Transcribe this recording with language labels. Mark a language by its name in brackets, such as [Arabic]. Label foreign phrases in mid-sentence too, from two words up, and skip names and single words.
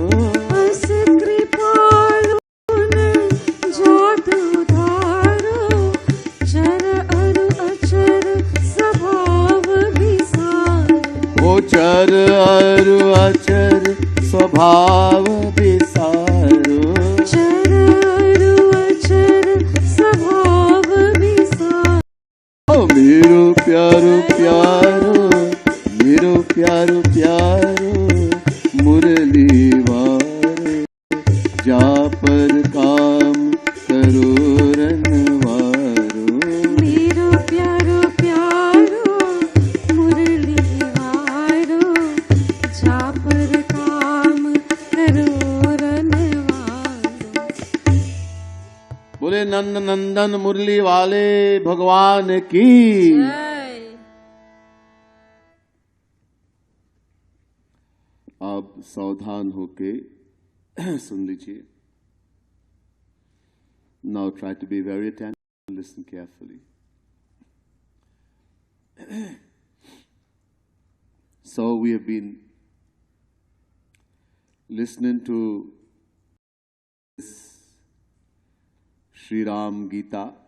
[Braj] अस कृपालुन जादू धारो चर अरु अचर स्वभाव विसारो। ओ चर अरु अचर स्वभाव विसारो। चर अरु अचर स्वभाव विसारो। ओ मेरो प्यारो प्यारो मेरो प्यारो प्यारो मुरली वारो जा पर काम करो रनवारो। मेरो प्यारो प्यारो मुरली वारो जा पर काम करो रनवारो। [Hindi] बोले नंद नंदन मुरली वाले भगवान की। आप सावधान होके सुन लीजिए। [English] Now try to be very attentive and listen carefully. So we have been listening to this Sri Ram Gita.